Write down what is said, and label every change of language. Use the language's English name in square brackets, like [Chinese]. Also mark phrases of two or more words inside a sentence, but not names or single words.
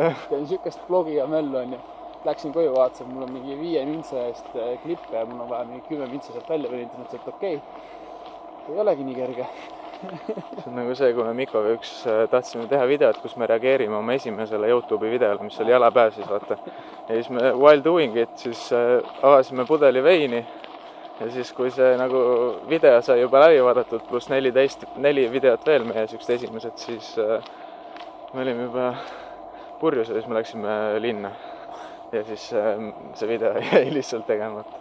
[Estonian] Käin sükest blogi ja möllu, on ju. Läksin koju, vaatasin, mul on mingi 5 mintse eest klippe ja mul on vaja mingi 10 mintse sealt välja võninud. Mõtlesin, et okei, ei olegi nii kerge. See on nagu see, kui me Mikoga tahtsime teha videot, kus me reageerime oma esimesele YouTube'i videole, mis oli jalapäev siis, vaata. Ja siis me [English] while doing it, [Estonian] siis avasime pudeli veini. Ja siis, kui see nagu video sai juba läbi vaadatud, pluss 4 videot veel meie sükst esimesed, siis me olime juba purjus ja siis me läksime linna. Ja siis see video jäi lihtsalt tegemata.